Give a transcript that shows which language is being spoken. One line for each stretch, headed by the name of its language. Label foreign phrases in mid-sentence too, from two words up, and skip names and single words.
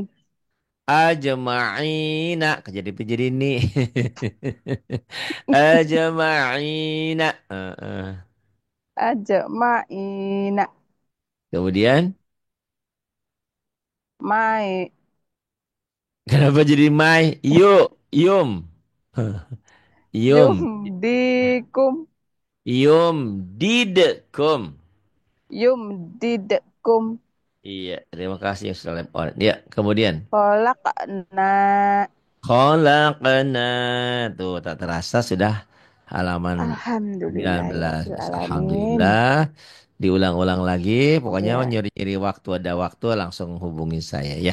Indonesian: ajma'ina. Jadi ini. Ajma'ina. Ajma'ina. Kemudian Mai. kenapa jadi mai? Yum. Yum. Yumdikum. Yum didkum. Yumdidkum. Iya, terima kasih yang sudah lempar. Ya, kemudian Khalaqna. khalaqna. Tuh, tak terasa sudah halaman 19.
Arabic: الحمد لله الرحمن الرحيم.
Indonesian: Alhamdulillah. Diulang-ulang lagi. Pokoknya Ya, nyuri-nyuri waktu ada waktu langsung hubungi saya ya.